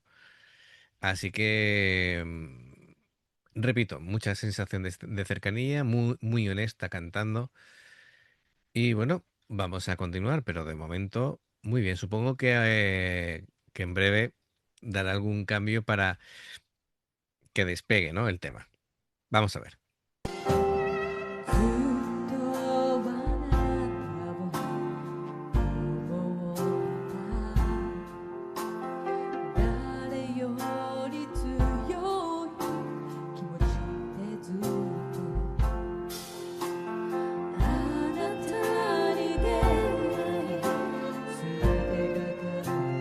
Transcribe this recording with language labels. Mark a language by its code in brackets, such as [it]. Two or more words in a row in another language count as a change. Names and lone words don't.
[es] Así que, repito, mucha sensación de cercanía, muy, muy honesta cantando. Y bueno, vamos a continuar, pero de momento, muy bien. Supongo que en breve dará algún cambio para que despegue, ¿no? El tema. Vamos a ver. [ja] ずっとあなたを思った誰より強い気持ちでずっとあなたに出会い全てが